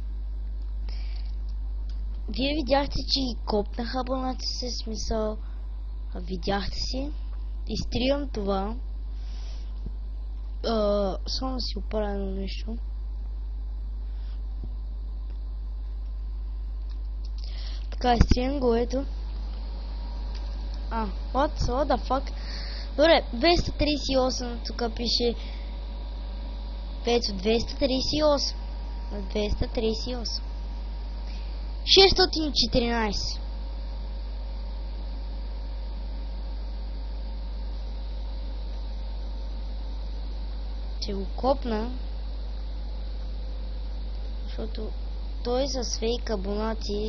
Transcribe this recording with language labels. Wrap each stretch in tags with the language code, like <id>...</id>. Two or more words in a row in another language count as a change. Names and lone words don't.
<bg>Вие видяхте, че и копнах абонати се, смисъл, видяхте си. Изтривам това. Само да си оправя на нещо. Така, изтривам го, ето.</bg> <en>What the fuck?</en> <bg>Добре, 238, тук пише. Ето, 238. 238. 614. Ще го копна, защото той е с фейк абонати.</bg>